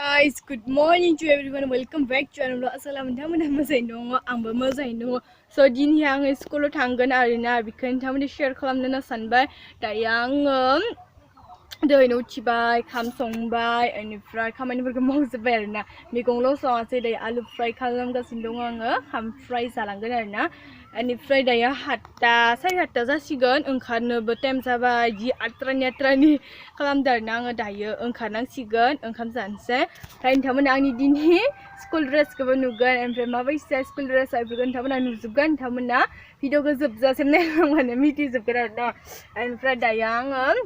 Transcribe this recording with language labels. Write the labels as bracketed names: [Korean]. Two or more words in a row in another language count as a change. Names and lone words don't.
[English] guys, good morning to everyone. Welcome back to channel. [Arabic] السلام عليكم ورحمة الله [Bodo] आंबो मोजाङैनो दङ so दिनै आङो स्कुलाव थांगोन आरोना बेखौनो नोंथांमोननो शेयार खालामनो सानबाय दायो आङो दोहैनो उथिबाय खाम संबाय बेनिफ्राय खामानिफोरखौ मावजोबबाय आरोना मैगंल' सङासै दायो आलु फ्राय खालामगासिनो दङ आङो खाम फ्राय जालांगोन आरोना बेनिफ्राय दायो 7टा 7:30 जासिगोन ओंखारनोबो टाइम जाबाय जि आट्रानि खालामदों आरोना आङो दायो ओंखारनांसिगोन ओंखाम जानोसै ओमफ्राय नोंथांमोना आंनि दिनै स्कुल ड्रेसखौबो नुगोन ओमफ्राय माबायसा स्कुल ड्रेसा बेफोरखौ नोंथांमोना नुजोबगोन नोंथांमोना भिडिअखौ जोबजासिम नायलांबानो मिथिजोबगोन आरोना ओमफ्राय दायो आङो